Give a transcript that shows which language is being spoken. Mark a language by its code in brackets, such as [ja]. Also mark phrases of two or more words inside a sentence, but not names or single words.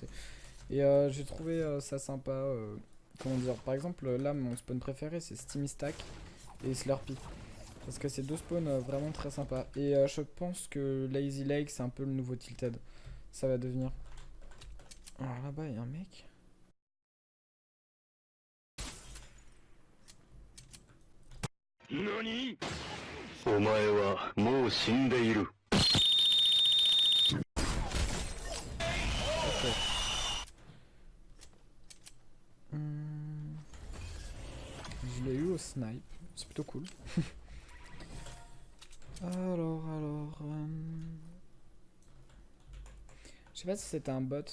[fr] Et j'ai trouvé ça sympa. Comment dire, par exemple là mon spawn préféré c'est Steamy Stack et Slurpee. Parce que c'est deux spawns vraiment très sympas. Et je pense que Lazy Lake c'est un peu le nouveau Tilted. Ça va devenir. Alors là-bas il y a un mec. NANI?! [ja] お前はもう死んでいる。 [fr] Ok. Je l'ai eu au snipe. C'est plutôt cool. alors. Je sais pas si c'était un bot.